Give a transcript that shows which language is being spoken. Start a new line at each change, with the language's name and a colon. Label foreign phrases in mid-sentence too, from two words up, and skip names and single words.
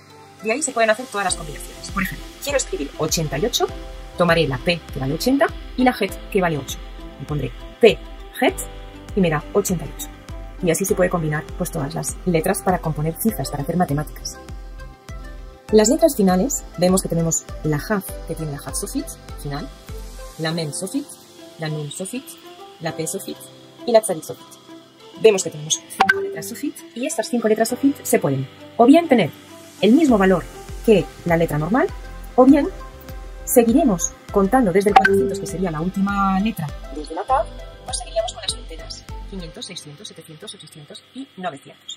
Spanish: De ahí se pueden hacer todas las combinaciones. Por ejemplo, quiero escribir 88, tomaré la P que vale 80 y la Het que vale 8. Y pondré P, Het y me da 88. Y así se puede combinar pues todas las letras para componer cifras, para hacer matemáticas. Las letras finales, vemos que tenemos la Hav, que tiene la Hav Sofit, final, la Mem Sofit, la Nun Sofit, la Pe Sofit y la Tzadik Sofit. Vemos que tenemos 5 letras Sofit y estas 5 letras Sofit se pueden o bien tener el mismo valor que la letra normal, o bien seguiremos contando desde el 400, que sería la última letra desde la Tav, o seguiríamos con las centenas, 500, 600, 700, 800 y 900.